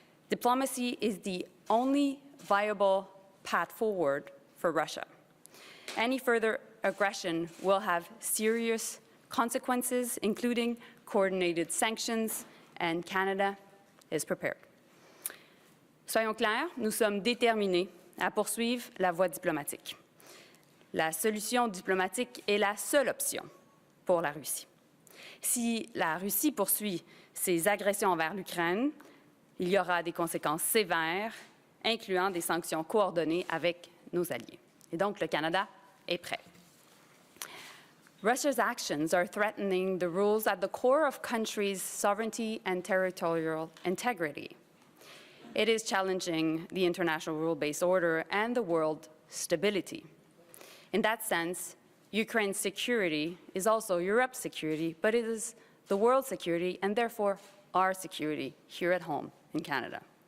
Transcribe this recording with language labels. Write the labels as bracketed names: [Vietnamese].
[English] Diplomacy is the only viable path forward for Russia. Any further aggression will have serious consequences, including coordinated sanctions, and Canada is prepared. [French] Soyons clairs, nous sommes déterminés à poursuivre la voie diplomatique. La solution diplomatique est la seule option pour la Russie. Si la Russie poursuit ses agressions envers l'Ukraine, il y aura des conséquences sévères, incluant des sanctions coordonnées avec nos alliés. Et donc, le Canada est prêt. [English] Russia's actions are threatening the rules at the core of countries' sovereignty and territorial integrity. It is challenging the international rule-based order and the world stability. In that sense, Ukraine's security is also Europe's security, but it is the world's security and therefore our security here at home in Canada.